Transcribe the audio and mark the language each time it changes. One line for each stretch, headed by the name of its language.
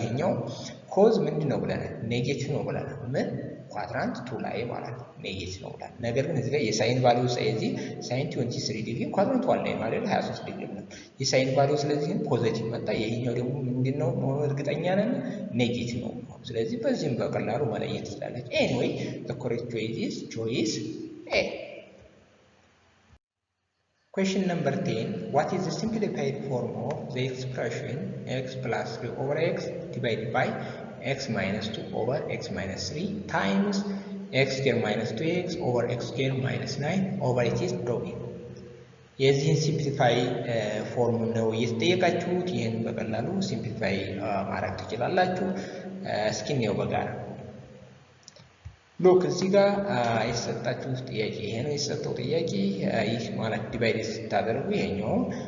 Amharic: ይሄኛው ኮዝ ምንድነው ብለናል? ኔጌቲቭ ነው ብለናል። ምን ኳድራንት 2 ላይ ማለት ነው ኔጌቲቭ ነው ብለናል። ነገር ግን እዚህ ጋር የሳይን ቫልዩ ስለዚህ ሳይን 23 ዲግሪ ኳድራንት 1 ላይ ማለት 23 ዲግሪ ነው የሳይን ቫልዩ። ስለዚህ ፖዚቲቭ መጣ። ይሄኛው ደግሞ ምንድነው መሆኑ እርግጠኛ ነን? ኔጌቲቭ ነው። ስለዚህ በዚህም በቀላሉ መለየት ትችላለች። ኤኒዌይ
English: the correct choice is choice A. Question number 10. What is the simplified form of the expression x plus 3 over x divided by x minus 2 over x minus 3 times x square minus 2x over x square minus 9 over it is drawing?
Amharic: የዚህን ሲምፕሊፋይ ፎርም ነው እየተጠየቃችሁት። ይህን በቀላሉ ሲምፕሊፋይ ማድረግ ትችላላችሁ። እስኪ እንየው በጋራ። ሎክ እዚህ ጋር የተሰጣችሁ ጥያቄ ይሄ ነው የተሰጠው ጥያቄ። ይህ ማለት ዲቫይድ ስታደርጉ ይሄኛውን